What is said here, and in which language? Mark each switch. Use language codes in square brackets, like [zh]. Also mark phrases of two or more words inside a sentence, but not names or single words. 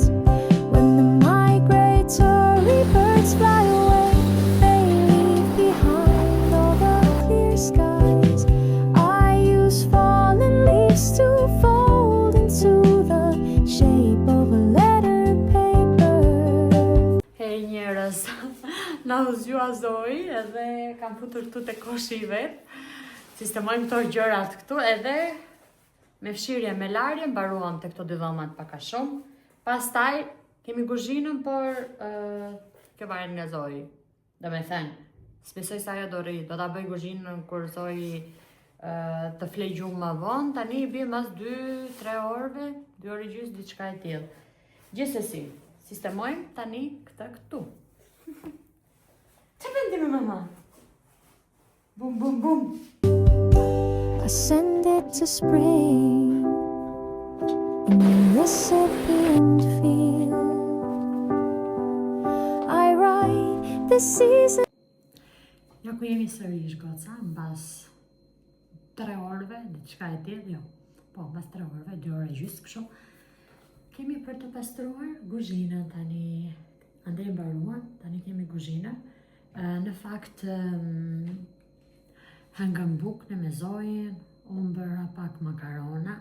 [en] When the migratory birds fly away, they leave behind all the clear skies. I use fallen leaves to fold into the shape of a letter paper. [sq] Hej njerëz, na u zgjua Zoi edhe kam futur këtu te koshi i vet. Sistemojmë këto gjërat këtu edhe me fshirje me larje mbaruam te këto 2 dhomat pak a shumë. Pastaj kemi kuzhinën, por kjo varet nga Zoi. Domethënë, s'besoj se ajo do rri, do ta bëj kuzhinën kur Zoi të flej gjumë më vonë, tani i bie mas 2-3 orëve, 2 orë e gjysmë, diçka e tillë. Gjithsesi, sistemojmë tani këtë këtu. Çfarë bën ti me mama? Bum bum bum. [en] I send it to spring in the recipient field. I write the season. [sq] Ja ku jemi sërish goca, mbas 3 orëve, diçka e tillë, jo. po, mbas 3 orëve, 2 orë e gjysmë kështu. Kemi për të pastruar kuzhinën tani, andej mbaruan, tani kemi kuzhinën. Në fakt, hangëm bukën me Zojin, unë bëra pak makarona.